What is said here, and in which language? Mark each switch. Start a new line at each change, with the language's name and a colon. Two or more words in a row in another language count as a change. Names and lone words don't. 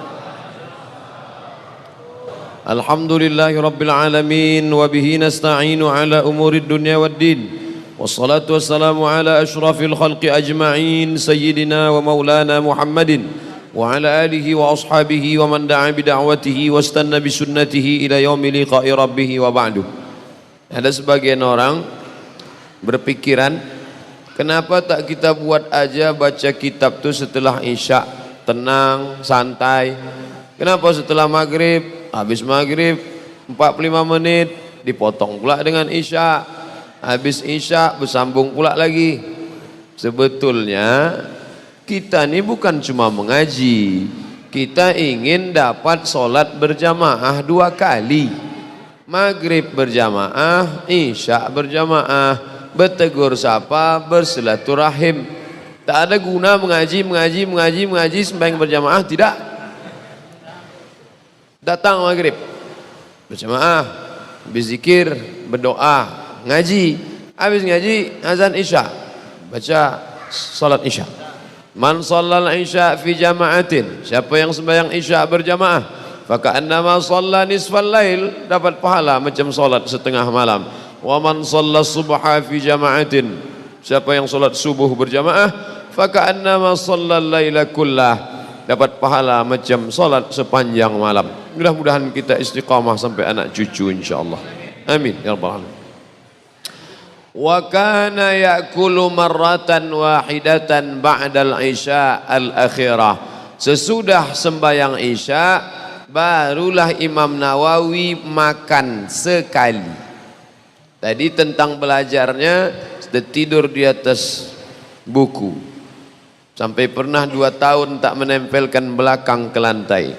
Arabic: الحمد لله رب العالمين وبه نستعين على أمور الدنيا والدين. والصلاة والسلام على أشرف الخلق أجمعين سيدنا ومولانا محمد وعلى آله وأصحابه ومن دعا بدعوته واستن بسنته إلى يوم لقاء ربه وبعد.
Malay: Ada sebagian orang berpikiran, kenapa tak kita buat aja baca kitab tu setelah isya, tenang, santai. Kenapa setelah maghrib, habis maghrib 45 menit dipotong pula dengan isya, habis isya bersambung pula lagi. Sebetulnya kita ini bukan cuma mengaji, kita ingin dapat solat berjamaah 2 kali, maghrib berjamaah, isya berjamaah, bertegur sapa, bersilaturahim. Tak ada guna mengaji sembahyang berjamaah, tidak. Datang maghrib berjamaah, berzikir, berdoa, ngaji, habis ngaji azan isya, baca salat isya.
Arabic: من صلى العشاء في جماعة,
Malay: siapa yang sembahyang isya berjamaah,
Arabic: فكأنما صلى نصف الليل,
Malay: dapat pahala macam salat setengah malam.
Arabic: ومن صلى الصبح في جماعة,
Malay: siapa yang salat subuh berjamaah,
Arabic: فكأنما صلى الليل كله,
Malay: dapat pahala macam salat sepanjang malam. Mudah-mudahan kita istiqamah sampai anak cucu insyaallah.
Arabic: آمين يا رب العالمين. وكان يأكل مرة واحدة بعد العشاء الآخرة,
Malay: sesudah sembahyang isya barulah Imam Nawawi makan sekali. Tadi tentang belajarnya, sudah tidur di atas buku sampai pernah 2 tahun tak menempelkan belakang ke lantai.